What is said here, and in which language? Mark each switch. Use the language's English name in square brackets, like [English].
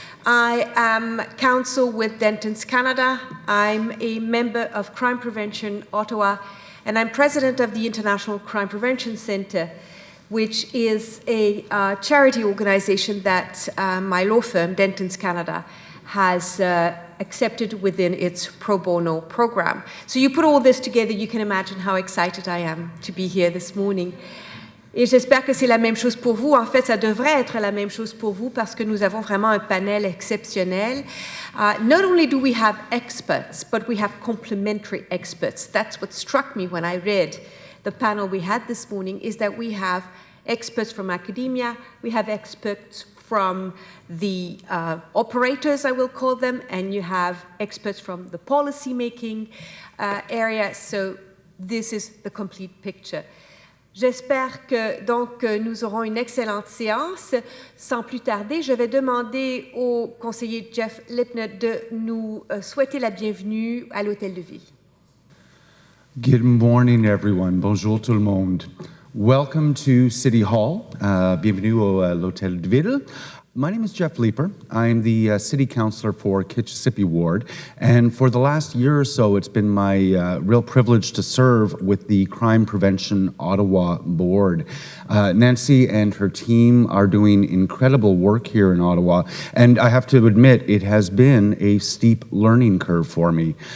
[English] I am counsel with Dentons Canada. I'm a member of Crime Prevention Ottawa, and I'm president of the International Crime Prevention Centre, which is a charity organization that my law firm, Dentons Canada, has accepted within its pro bono program. So you put all this together, you can imagine how excited I am to be here this morning. [French] Et j'espère que c'est la même chose pour vous. En fait, ça devrait être la même chose pour vous parce que nous avons vraiment un panel exceptionnel. [English] Not only do we have experts, but we have complementary experts. That's what struck me when I read the panel we had this morning, is that we have experts from academia, we have experts from the operators, I will call them, and you have experts from the policy-making area. So this is the complete picture. [French] J'espère que donc nous aurons une excellente séance. Sans plus tarder, je vais demander au conseiller Jeff Lipner de nous souhaiter la bienvenue à l'Hôtel de Ville. [English] Good morning, everyone. [French] Bonjour tout le monde. [English] Welcome to City Hall. [French] Bienvenue à l'Hôtel de Ville. [English] My name is Jeff Leeper. I'm the City Councillor for Kitchissippi Ward, and for the last year or so, it's been my real privilege to serve with the Crime Prevention Ottawa Board. Nancy and her team are doing incredible work here in Ottawa, and I have to admit, it has been a steep learning curve for me.